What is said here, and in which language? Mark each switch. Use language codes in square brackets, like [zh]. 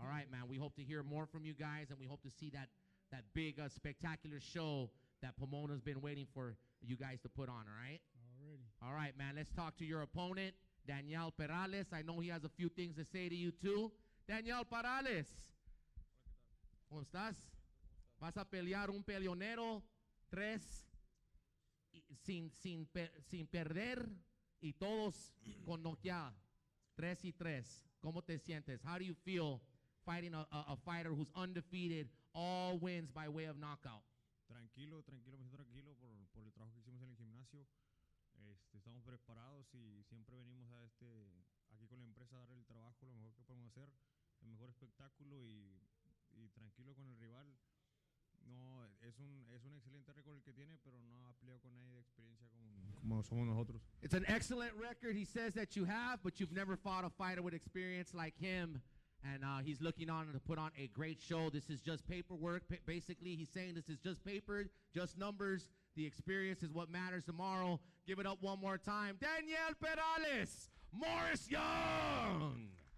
[en] All right, man. We hope to hear more from you guys, and we hope to see that big, spectacular show that Pomona's been waiting for you guys to put on, all right? Already. All right, man. Let's talk to your opponent, Daniel Perales. I know he has a few things to say to you, too. [es] Daniel Perales. ¿Cómo estás? Vas a pelear un peleonero, 3 sin perder y todos con noqueada. 3-3. ¿Cómo te sientes? [en] How do you feel fighting a fighter who's undefeated, all wins by way of knockout? [es] Tranquilo, tranquilo, me siento tranquilo por el trabajo que hicimos en el gimnasio. Estamos preparados y siempre venimos a aquí con la empresa a dar el trabajo, lo mejor que podemos hacer, el mejor espectáculo y tranquilo con el rival. No, es un excelente récord el que tiene, pero no ha peleado con nadie de experiencia como somos nosotros. [en] It's an excellent record, he says, that you have, but you've never fought a fighter with experience like him. And he's looking on to put on a great show. This is just paperwork. Basically, he's saying this is just paper, just numbers. The experience is what matters tomorrow. Give it up one more time. Daniel Perales, Morris Young.